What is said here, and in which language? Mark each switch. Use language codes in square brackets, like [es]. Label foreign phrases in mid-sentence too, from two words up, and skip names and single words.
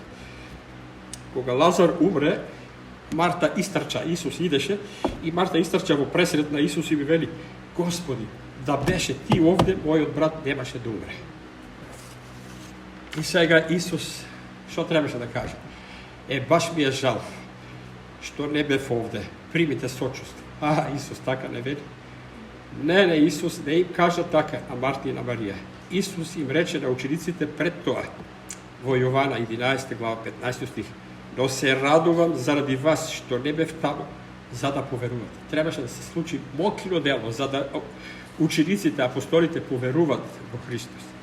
[mk] Кога Лазар умре, Марта истрча, Исус идеше, и Марта истрча во пресред на Исус и ми вели, Господи, да беше ти овде, мојот брат немаше да умре. И сега Исус, што требаше да каже? Баш ми е жал. што не бев овде, примите сочувство. A, Isus така не вели. Не, Исус не им кажа така, а Марта и на Марија. Исус им рече на учениците пред тоа, во Јована 11 глава 15 стих, но се радувам заради вас, што не бев таму, за да поверувате. Требаше да се случи мокрино дело, за да учениците, апостолите поверуват во Христос.